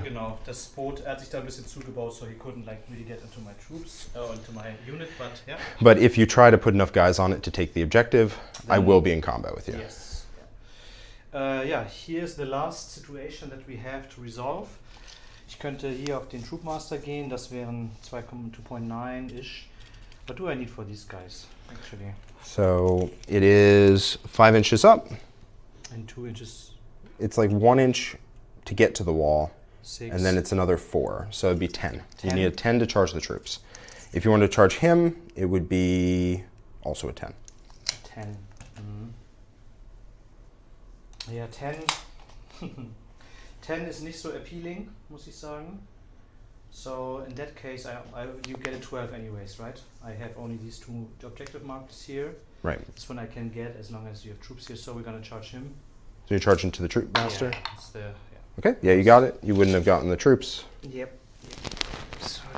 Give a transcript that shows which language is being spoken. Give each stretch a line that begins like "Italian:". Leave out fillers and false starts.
German: Genau, das Boot hat sich da ein bisschen zugebaut,
English: so he couldn't like really get into my troops or into my unit, but yeah. But if you try to put enough guys on it to take the objective, I will be in combat with you. Yes. Yeah, here's the last situation that we have to resolve.
German: Ich könnte hier auf den Troopmaster gehen, das wären 2.9-ish.
English: What do I need for these guys, actually? So it is 5 inches up. And 2 inches. It's like 1 inch to get to the wall, 6. and then it's another 4, so it'd be 10. You 10? need a 10 to charge the troops. If you want to charge him, it would be also a 10. 10.
German: Ja, 10. 10 ist nicht so appealing, muss ich sagen.
English: So in that case, you get a 12 anyways, right? I have only these 2 objective markers here. Right. This one I can get as long as you have troops here, so we're gonna charge him. So you're charging to the troop master? Yeah, it's the, Okay, yeah, you got it. You wouldn't have gotten the troops. Yep. So